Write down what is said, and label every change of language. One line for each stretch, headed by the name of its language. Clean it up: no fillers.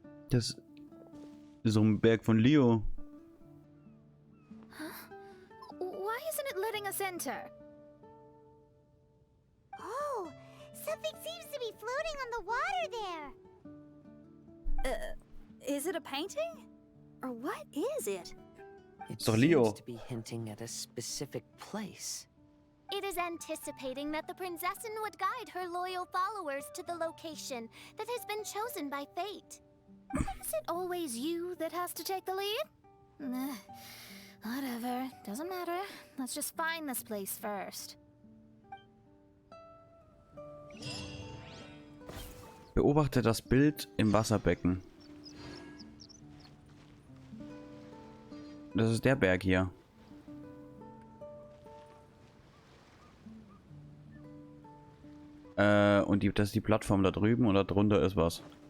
German: Das ist so ein Berg von Leo.
English: Why isn't it letting us enter? Oh, something seems to be floating on the water there. Is it a painting? Or what is it? It
German: Doch Leo.
English: seems to be hinting at a specific place. It is anticipating that the Prinzessin would guide her loyal followers to the location that has been chosen by fate. Is it always you that has to take the lead? Whatever. Doesn't matter. Let's just find this place first.
German: Beobachte das Bild im Wasserbecken. Das ist der Berg hier. Und das ist die Plattform da drüben und da drunter ist was.